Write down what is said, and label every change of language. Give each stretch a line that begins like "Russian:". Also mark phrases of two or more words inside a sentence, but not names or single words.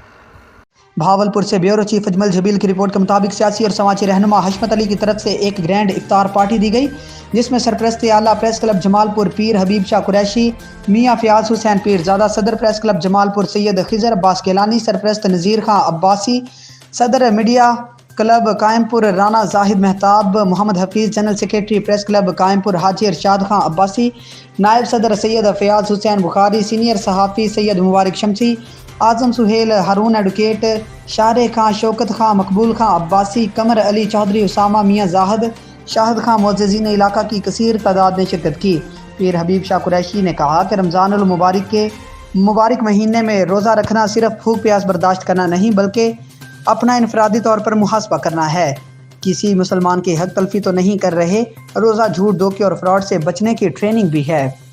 Urdu: بھاولپور سے بیورو چیف اجمل جبیل کی رپورٹ کے مطابق سیاسی اور سماجی رہنما حشمت علی کی طرف سے ایک گرینڈ افطار پارٹی دی گئی، جس میں سرپرست اعلیٰ پریس کلب جمال پور پیر حبیب شاہ قریشی، میاں فیاض حسین پیر زادہ، صدر پریس کلب جمال پور سید خضر عباس گیلانی، سرپرست نذیر خان عباسی، صدر میڈیا کلب قائم پور رانا زاہد مہتاب، محمد حفیظ
English: general secretary
Urdu: پریس کلب قائم پور حاجی ارشاد خان عباسی، نائب صدر سید فیاض حسین بخاری، سینئر صحافی سید مبارک شمسی، اعظم سہیل، ہارون ایڈووکیٹ، شارے خان، شوکت خان، مقبول خان عباسی، قمر علی چوہدری، اسامہ میاں زاہد، شاہد خان معززین علاقہ کی کثیر تعداد نے شرکت کی की। پیر حبیب شاہ قریشی نے کہا کہ رمضان المبارک کے مبارک مہینے میں روزہ رکھنا صرف بھوک پیاس برداشت کرنا نہیں بلکہ اپنا انفرادی طور پر محاسبہ کرنا ہے. کسی مسلمان کی حق تلفی تو نہیں کر رہے، روزہ جھوٹ، دھوکے اور فراڈ سے بچنے کی ٹریننگ بھی ہے.